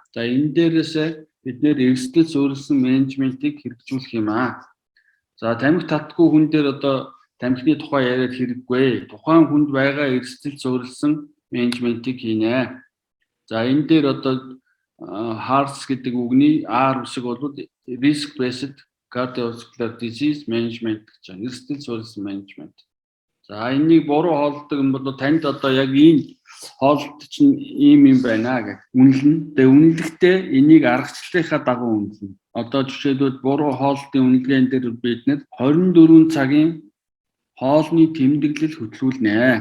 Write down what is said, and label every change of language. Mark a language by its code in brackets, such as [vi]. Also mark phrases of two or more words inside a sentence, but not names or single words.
[mn] За энэ дээрээс бид нэр эрсдэл суурилсан менежментийг хэрэгжүүлэх юм аа. За тамхи татдаггүй хүн дээр одоо тамхины тухай яриад хэрэггүй. Тухайн хүнд байгаа эрсдэл суурилсан менежментийг хийнэ. За энэ дээр одоо HARS гэдэг үгний R үсэг бол [en] risk based cardiovascular disease management [mn] гэж байна. Эрсдэл суурилсан менежмент. За энийг буруу хооллдог юм бол танд одоо яг энэ хооллолт чинь ийм юм байна гэх үнэлнэ. Тэгээ үнэлэхдээ энийг аргачлалынхаа дагуу үнэлнэ. Одоо жишээлбэл буруу хооллолтын үнэлгээнд дээр бид нэр 24 цагийн хоолны тэмдэглэл хөтлүүлнэ.